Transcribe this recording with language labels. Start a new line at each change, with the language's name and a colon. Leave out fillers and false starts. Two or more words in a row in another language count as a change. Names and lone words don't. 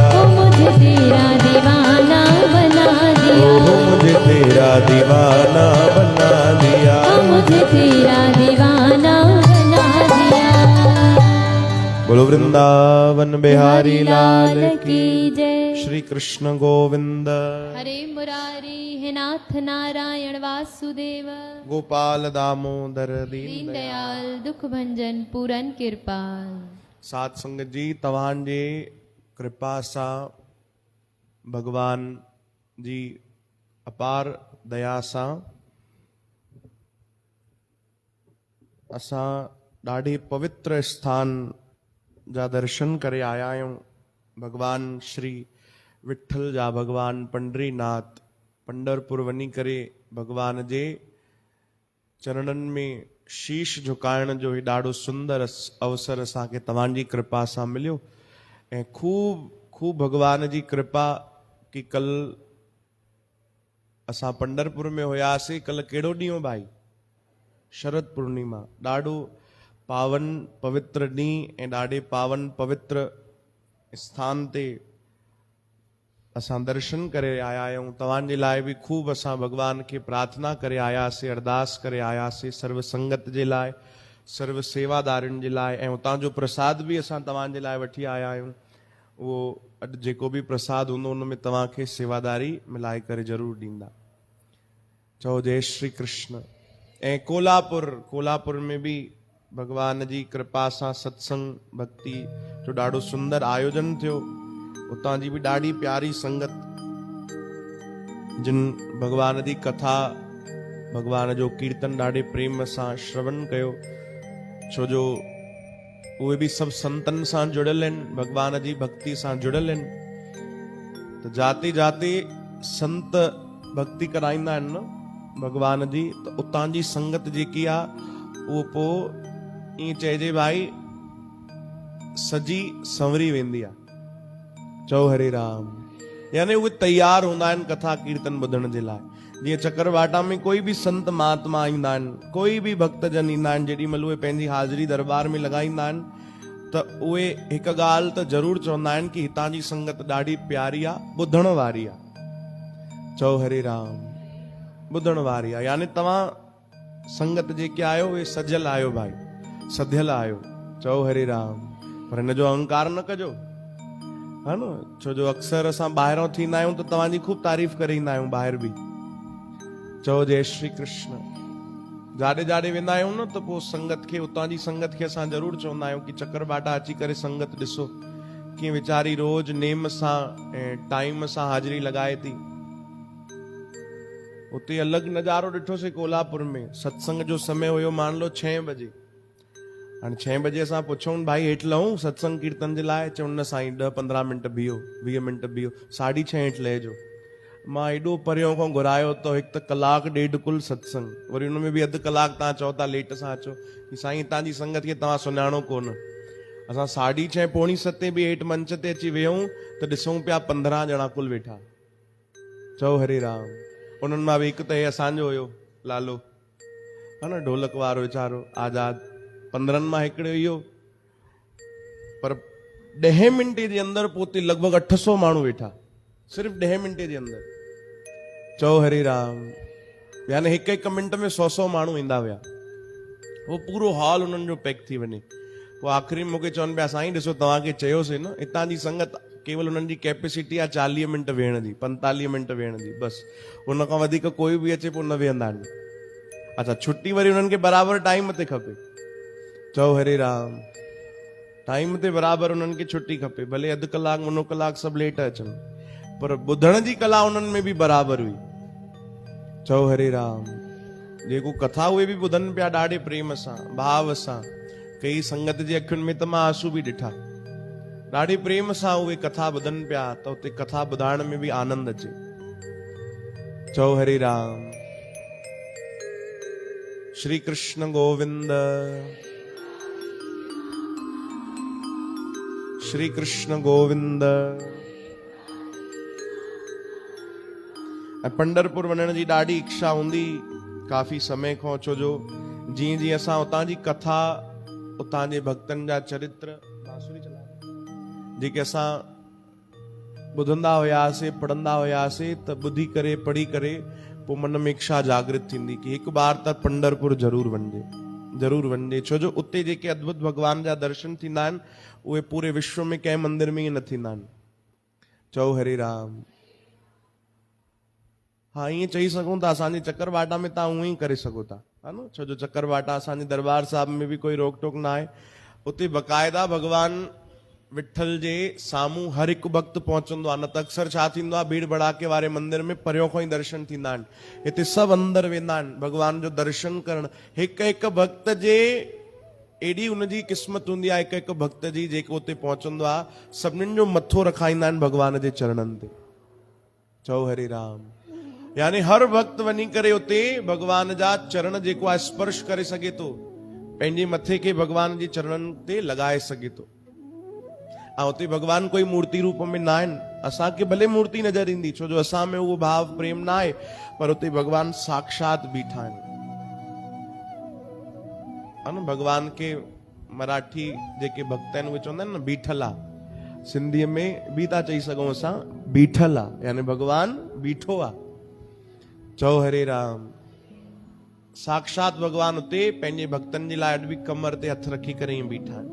Hindi: मुझे तेरा दीवाना बना दिया, ओ मुझे तेरा दीवाना बना दिया, मुझे तेरा दीवाना बना दिया। बोलो वृंदावन बिहारी लाल की की जय। श्री कृष्ण गोविंद हरे मुरारी हे नाथ नारायण वासुदेव, गोपाल दामोदर दीन दीन दयाल। दयाल दुख भंजन पूरन कृपाल।
Sindhi: सात संगत जी तव्हांजे कृपा सां भगवान जी अपार दया सां असां ॾाढे पवित्र स्थान जा दर्शन करे आया आहियूं। भगवान श्री विठल जा भगवान पंडरीनाथ पंडरपुर वञी करे भगवान जे चरणनि में शीश झुकाइण जो ही ॾाढो सुंदर अवसर असांखे तव्हांजी कृपा सां मिलियो। ऐं खूब भगवान जी कृपा की कल असां पंडरपुर में हुयासीं। कल कहिड़ो ॾींहुं हो भाई? शरद पूर्णिमा। ॾाढो पावन पवित्र ॾींहुं ऐं ॾाढे पावन पवित्र स्थान ते असां दर्शन करे आया आहियूं। तव्हांजे लाइ बि खूब असां भगवान खे प्रार्थना करे आयासीं, अरदास करे आयासीं सर्व संगत जे लाइ, सर्व सेवादारियुनि जे लाइ। ऐं उतां जो प्रसाद बि असां तव्हांजे लाइ वठी आया आहियूं। उहो अॼु जेको बि प्रसाद हूंदो उन में तव्हांखे सेवादारी मिलाए करे ज़रूरु ॾींदा। चओ जय श्री कृष्ण। ऐं कोल्हापुर में बि भगवान जी कृपा सां सत्संग भक्ति जो ॾाढो सुंदर आयोजन थियो। उतां जी बि ॾाढी प्यारी संगत जिन भगवान जी कथा भगवान जो कीर्तन ॾाढे प्रेम सां श्रवण कयो। छो जो उहे बि सभु संतनि सां जुड़ियल आहिनि, भगवान जी भक्ति सां जुड़ियल आहिनि। त
Hindi: जाते जाते
Sindhi: संत भक्ति कराईंदा आहिनि न भगवान जी, त उतां जी संगत जेकी आहे उहो पोइ ईअं चइजे भाई सजी संवरी वेंदी आहे। चओ हरे राम। यानी उहे तैयार हूंदा आहिनि कथा कीर्तन ॿुधण जे लाइ। जीअं चकरवाटा में
Hindi: कोई भी
Sindhi: संत महात्मा ईंदा आहिनि,
Hindi: कोई भी
Sindhi: भक्तजन ईंदा आहिनि, जेॾी महिल उहे पंहिंजी हाज़िरी दरबार में लॻाईंदा आहिनि त उहे हिकु ॻाल्हि त ज़रूरु चवंदा आहिनि कि हितां जी संगत ॾाढी प्यारी आहे, ॿुधण वारी आहे। चओ हरे राम। ॿुधण वारी आहे, यानी तव्हां संगत जेके आहियो उहे सजियल आहियो भाई, सधियल आहियो। चओ हरे राम। पर हिन जो अहंकार न कजो, है न, छो जो अक्सर असां ॿाहिरों थींदा आहियूं त तव्हांजी खूब तारीफ़ करे ईंदा आहियूं ॿाहिरि बि। चओ जय श्री कृष्ण। जाॾे जाॾे वेंदा आहियूं न त पोइ संगत खे, उतां जी संगत खे असां ज़रूरु चवंदा आहियूं कि चकरबाटा अची करे संगत ॾिसो कीअं वीचारी रोज नेम सां ऐं टाइम सां हाज़िरी लॻाए थी। उते अलॻि नज़ारो ॾिठोसीं कोल्हापुर में। सत्संग जो समय हुयो
Hindi: मान लो
Sindhi: 6 बजे। हाणे 6 बजे असां पुछूं भाई हेठि लहूं सत्संग कीर्तन जे लाइ, चवनि न साईं 10-15 मिंट बीहो, 20 मिंट बीहो, 6:30 हेठि लहिजो। मां एॾो परियों खां घुरायो त हिकु त कलाकु ॾेढ कुल सत्संग, वरी हुन में बि अधु कलाकु तव्हां चओ था लेट सां अचो कि साईं हितां जी संगत खे तव्हां सुञाणो कोन। असां 6:30 पौणी 7 बि हेठि मंच ते अची वियूं त ॾिसूं पिया 15 ॼणा कुल वेठा। चओ हरे राम। उन्हनि मां बि हिकु त हे असांजो हुयो लालो, है न, ढोलक वारो वीचारो आज़ाद। 15 मां हिकिड़ो इहो। पर 10 मिंटे जे अंदरि पोइ लॻभॻि 800 माण्हू वेठा, सिर्फ़ु 10 मिंटे जे अंदरि। चओ हरे राम। यानी हिकु मिंट में 100 माण्हू ईंदा हुआ। वो पूरो हॉल उन्हनि जो पैक थी वञे। पोइ आख़िरी में मूंखे चवनि पिया साईं ॾिसो तव्हांखे चयोसीं न, हितां जी संगत केवल उन्हनि जी कैपेसिटी आहे 40 मिंट वेहण जी, 45 मिंट वेहण जी, बसि। उन खां वधीक कोई बि अचे पोइ न वेहंदा आहिनि। अच्छा, छुट्टी वरी उन्हनि खे बराबरि टाइम ते खपे। चओ हरे राम। टाइम ते बराबरि उन्हनि खे छुट्टी खपे, भले अधु कलाकु मुनो कलाकु सभु लेट अचनि, पर ॿुधण जी कला उन्हनि में बि बराबरि हुई। चओ हरे राम। जेको कथा उहे बि ॿुधनि पिया ॾाढे प्रेम सां, भाव सां। कई संगत जे अखियुनि में त मां आंसू बि ॾिठा। ॾाढे प्रेम सां उहे कथा ॿुधनि पिया त उते कथा ॿुधाइण में बि आनंद अचे। चओ हरे राम। श्री कृष्ण गोविंद, श्री कृष्ण गोविंद। ऐं पंढरपुर वञण जी ॾाढी इच्छा हूंदी काफ़ी समय खां, छो जो जीअं जीअं असां उतां जी कथा, उतां जे भक्तनि जा चरित्र जेके असां ॿुधंदा हुयासीं, पढ़ंदा हुयासीं, त ॿुधी करे पढ़ी करे पोइ मन में इच्छा जागृत थींदी कि हिकु बार त पंढरपुर ज़रूरु वञिजे, ज़रूरु वञिजे। छो जो उते जेके अद्भुत भगवान जा दर्शन थींदा आहिनि उहे पूरे विश्व में कंहिं मंदिर में ई न थींदा आहिनि। चओ हरे राम। हाँ, ईअं चई सघूं था असांजे चकरबाटा में तव्हां उहो ई करे सघो था, है न, छो जो चकरबाटा असांजे दरबार साहिब में बि कोई रोक टोक न आहे। उते बक़ाइदा भगवान विठल जे साम्हूं हर हिकु भक्त पहुचंदो आहे। न त अक्सर छा थींदो आहे, भीड़ भड़ाके वारे मंदिर में परियों खां ई दर्शन थींदा आहिनि, हिते सभु अंदरि वेंदा आहिनि भगवान जो दर्शन करणु। हिकु हिकु भक्त जे एॾी हुनजी क़िस्मत हूंदी आहे, हिकु हिकु भक्त जी जेको उते पहुचंदो आहे, सभिनीनि जो मथो रखाईंदा आहिनि भगवान जे चरणनि ते। चओ हरे राम। यानी हर भक्त वञी करे उते भगवान जा चरण जेको आहे स्पर्श करे सघे थो, पंहिंजे मथे खे भगवान जे चरणनि ते लॻाए सघे थो। ऐं उते भगवान कोई मूर्ति रूप में न आहिनि। असांखे भले मूर्ति नज़र ईंदी, छो जो असां में उहो भाव प्रेम न आहे, पर उते भगवान साक्षात बीठा आहिनि, है न। भगवान के मराठी जेके भक्त आहिनि उहे चवंदा आहिनि न बीठल आहे, सिंधीअ में बि था चई सघूं असां बीठल आहे, यानी भगवान बीठो आहे। चओ हरे राम। साक्षात भगवान उते पंहिंजे भक्तनि जे लाइ अॼु बि कमर ते हथ रखी करे ई बीठा आहिनि।